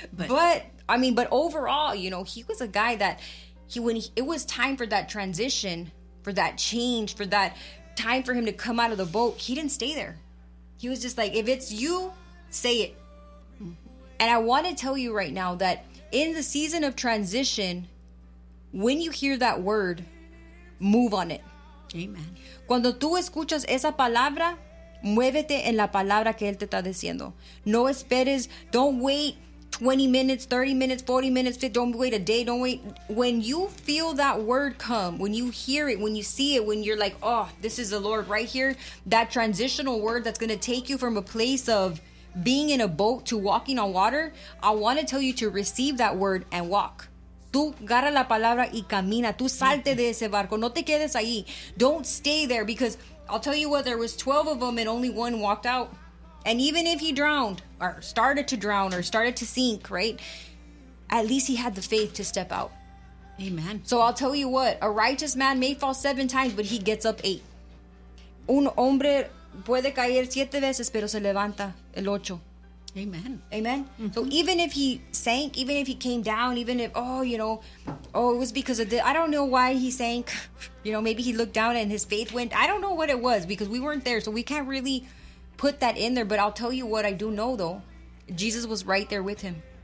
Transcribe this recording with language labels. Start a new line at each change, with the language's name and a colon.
English: But overall, you know, he was a guy that when it was time for that transition, for that change, for that time for him to come out of the boat, he didn't stay there. He was just like, if it's you, say it. And I want to tell you right now that in the season of transition, when you hear that word, move on it. Amen.
Spanish: Cuando tú escuchas esa palabra, muévete en la palabra que él te está diciendo. No esperes,
English: don't wait 20 minutes, 30 minutes, 40 minutes, don't wait a day, don't wait. When you feel that word come, when you hear it, when you see it, when you're like, oh, this is the Lord right here, that transitional word that's going to take you from a place of being in a boat to walking on water, I want to tell you to receive that word and walk.
Spanish: Tú agarra la palabra y camina. Tú salte de ese barco. No te quedes ahí.
English: Don't stay there, because I'll tell you what, there was 12 of them and only one walked out. And even if he drowned or started to drown or started to sink, right? At least he had the faith to step out. Amen. So I'll tell you what, a righteous man may fall 7 times, but he gets up 8.
Spanish: Un hombre puede caer 7 veces, pero se levanta el 8.
English: Amen. Amen. Mm-hmm. So even if he sank, even if he came down, even if, oh, you know, oh, it was because of this. I don't know why he sank. You know, maybe he looked down and his faith went. I don't know what it was, because we weren't there, so we can't really put that in there. But I'll tell you what I do know, though, Jesus was right there with him.